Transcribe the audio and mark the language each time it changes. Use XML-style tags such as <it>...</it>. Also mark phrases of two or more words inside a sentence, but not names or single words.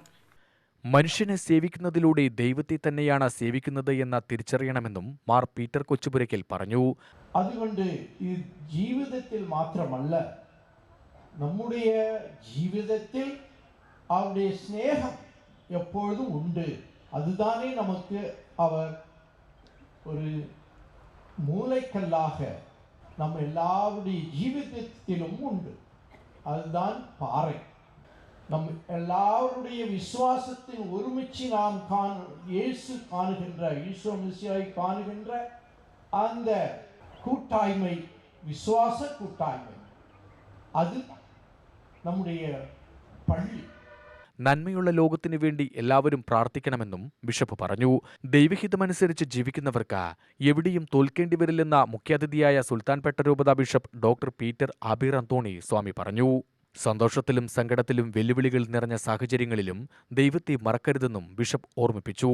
<ml>മനുഷ്യനെ സേവിക്കുന്നതിലൂടെ ദൈവത്തെ തന്നെയാണ് സേവിക്കുന്നത് എന്ന് തിരിച്ചറിയണമെന്നും മാർ പീറ്റർ കൊച്ചുപുരയ്ക്കൽ പറഞ്ഞു. അതുകൊണ്ട് ഈ ജീവിതത്തിൽ മാത്രമല്ല, നമ്മുടെ ജീവിതത്തിൽ അവരുടെ സ്നേഹം എപ്പോഴും ഉണ്ട്.</ml> <ta>அதுதானே நமக்கு அவர் ஒரு மூளைக்கல்லாக நம்ம எல்லாருடைய ஜீவிதத்திலும் உண்டு. அதுதான் பாறை. நம் எல்லாருடைய விசுவாசத்தின் ஒருமிச்சு நாம் இயேசு காணுகின்ற, ஈசோ மிசியாய் காணுகின்ற அந்த கூட்டாய்மை, விசுவாச கூட்டாய்மை, அது நம்முடைய പള്ളി.</ta> <ml>നന്മയുള്ള ലോകത്തിനു വേണ്ടി എല്ലാവരും പ്രാർത്ഥിക്കണമെന്നും ബിഷപ്പ് പറഞ്ഞു. ദൈവഹിതമനുസരിച്ച് ജീവിക്കുന്നവർക്ക് എവിടെയും തോൽക്കേണ്ടി വരില്ലെന്ന മുഖ്യാതിഥിയായ സുൽത്താൻപേട്ട രൂപതാ ബിഷപ്പ് ഡോക്ടർ പീറ്റർ ആബീർ അന്തോണി സ്വാമി പറഞ്ഞു. സന്തോഷത്തിലും സങ്കടത്തിലും വെല്ലുവിളികൾ നിറഞ്ഞ സാഹചര്യങ്ങളിലും ദൈവത്തെ മറക്കരുതെന്നും ബിഷപ്പ് ഓർമ്മിപ്പിച്ചു.</ml>